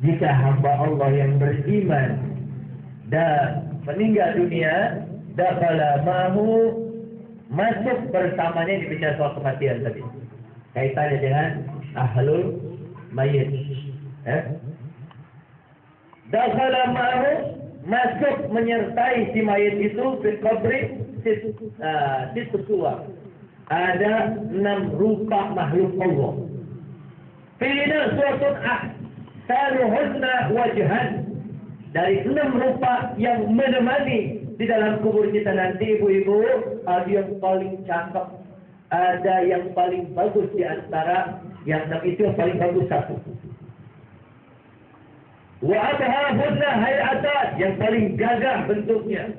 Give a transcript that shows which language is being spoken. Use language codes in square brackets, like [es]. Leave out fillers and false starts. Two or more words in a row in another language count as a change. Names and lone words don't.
[id] jika hamba Allah yang beriman dan meninggal dunia, [ar] دخل معه, [id] masuk bersamanya, dibicara soal kematian tadi. Kaitannya dengan [ar] أهل الميت. دخل معه, [id] masuk menyertai si mayit itu [ar] في القبر [id] sitwa. Ada 6 rupa makhluk Allah. [ar] فينا صورة أحسنهن وجها. [id] Dari 6 rupa yang menemani di dalam kubur kita nanti, ibu-ibu, ada yang paling cakep, ada yang paling bagus di antara yang 6 itu, yang paling bagus 1. [ar] وأعذبهن هيئة, [id] yang paling gagah bentuknya.